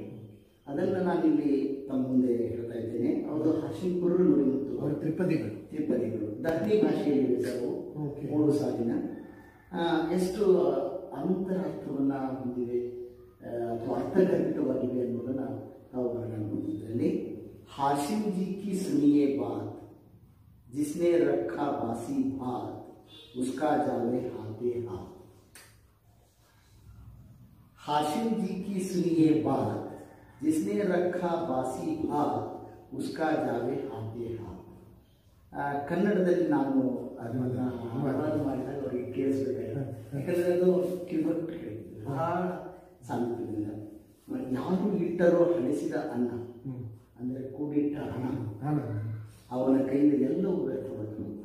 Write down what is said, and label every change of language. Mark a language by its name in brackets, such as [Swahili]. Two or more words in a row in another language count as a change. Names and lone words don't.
[Kannada] ಅದನ್ನು ನಾನಿಲ್ಲಿ ತಮ್ಮ ಮುಂದೆ ಹೇಳ್ತಾ ಇದ್ದೇನೆ. ಅವರು ಹಾಶಿಮ್ ಪೀರ್ ನುಡಿ ಮತ್ತು ಅವರ ತ್ರಿಪದಿಗಳು ದರ್ನಿ ಭಾಷೆಯಲ್ಲಿ ಇದ್ದವು. 3 ಸಾಲಿನ ಎಷ್ಟು ಅಂತರಾರ್ಥವನ್ನು ಹೊಂದಿವೆ ಅಥವಾ ಅರ್ಥಗರ್ಭಿತವಾಗಿವೆ ಅನ್ನೋದನ್ನು ನಾವು ಗಮನಿಸುವುದರಲ್ಲಿ [Hindi] हाशिम जी की सुनिए बात, जिसने रखा बासी भात उसका जावे हाथे हाथ. हाशिम जी की सुनिए बात, जिसने रखा बासी भात उसका जावे हाथे हाथ. [Kannada] ಕನ್ನಡದಲ್ಲಿ ನಾನು ಅದನ್ನು ಅನುವಾದ ಮಾಡಿದಾಗ ಅವರಿಗೆ ಕೇಳಿಸ್ಬೇಕಾಯ್ತು. ಯಾಕಂದರೆ ಅದು ಕಿವಟ್ಟು ಕೇಳಿದ್ದು ಬಹಳ ಸಾಮೀಪ್ಯದಿಂದ. ಯಾರು ಇಟ್ಟರೋ ಹಳಿಸಿದ ಅನ್ನ ಅಂದರೆ ಕೂಡಿಟ್ಟ ಹಣ ಅವನ ಕೈಯಿಂದ ಎಲ್ಲವೂ ವ್ಯರ್ಥವಾಗ್ತದೆ.